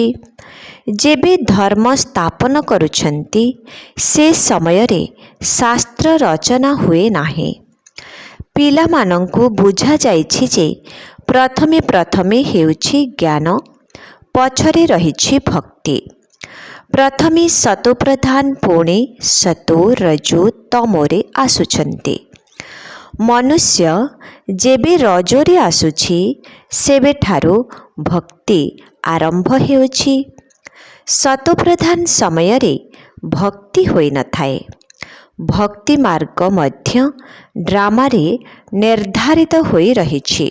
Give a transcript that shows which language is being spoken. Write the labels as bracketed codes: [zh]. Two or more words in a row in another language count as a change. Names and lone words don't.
[or] ଯେବେ ଧର୍ମ ସ୍ଥାପନ କରୁଛନ୍ତି, ସେ ସମୟ ରେ ଶାସ୍ତ୍ର ରଚନା ହୁଏ ନାହିଁ। ପିଲା ମାନଙ୍କୁ ବୁଝା ଯାଇଛି ଯେ ପ୍ରଥମେ ପ୍ରଥମେ ହେଉଛି ଜ୍ଞାନ, ପଛରେ ରହିଛି ଭକ୍ତି। ପ୍ରଥମେ ସତୋ ପ୍ରଧାନ, ପୁଣି ସତୋ ରଜୋ ତମୋରେ ଆସୁଛନ୍ତି। ମନୁଷ୍ୟ ଯେବେ ରଜୋରେ ଆସୁଛି, ସେବେ ଠାରୁ ଭକ୍ତି ଆରମ୍ଭ ହେଉଛି। ସତୋ ପ୍ରଧାନ ସମୟ ରେ ଭକ୍ତି ହୋଇ ନ ଥାଏ। ଭକ୍ତି ମାର୍ଗ ମଧ୍ୟ ଡ୍ରାମା ରେ ନିର୍ଧାରିତ ହୋଇ ରହିଛି।